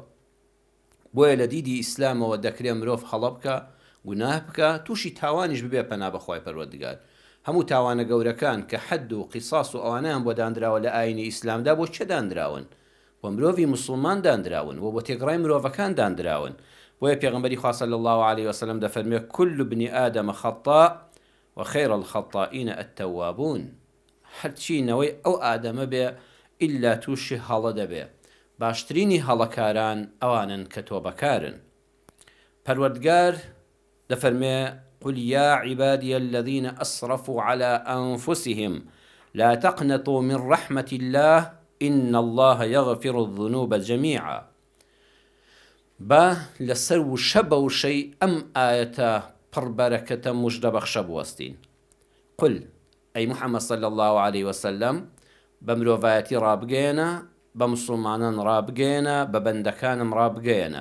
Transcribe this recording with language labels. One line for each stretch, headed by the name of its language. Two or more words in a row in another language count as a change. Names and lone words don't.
Central Kurdish: بۆیە لە دیدی ئیسلامەوە دەکرێت مرۆڤ هەڵە بکە، گوناه بکە، تووشی تاوانیش ببێ پەنا بە خوای پەروەردگار. هەموو تاوانە گەورەکان کە حەد و قیساس و ئەوانیان بۆ دانراوە لە ئاینی ئیسلامدا، بۆ چێ دانراون؟ بۆ مرۆڤی موسڵمان دانراون، و بۆ تێگڕای مرۆڤەکان دانراون. بۆیە پێغەمبەری خوا
Arabic: صلی الله علیه وسلم
Central Kurdish: دەفەرمێ
Arabic: كل ابن آدم خطاء وخير الخطائين التوابون.
Central Kurdish: هەرچی نەوەی ئەو ئادەمە بێ ئیلا تووشی هەڵە دەبێ، باشترینی هەڵەکاران ئەوانن کە تۆبەکارن. پەروەردگار دەفەرمێ
Arabic: قل يا عبادي الذين أسرفوا على أنفسهم لا تقنطوا من رحمة الله إن الله يغفر الذنوب جميعا.
Central Kurdish: با لەسەر وشە بەوشەی ئەم ئاەتە پڕبەرەکەتە موژدە بەخشە بوەستین. قل ئەی محەممەد
Arabic: صلی الله عليه وسلم،
Central Kurdish: بە مرۆڤایەتی ڕابگەێنە، بە مسڵمانان ڕابگەێنە، بە بەندەکانم ڕابگەێنە.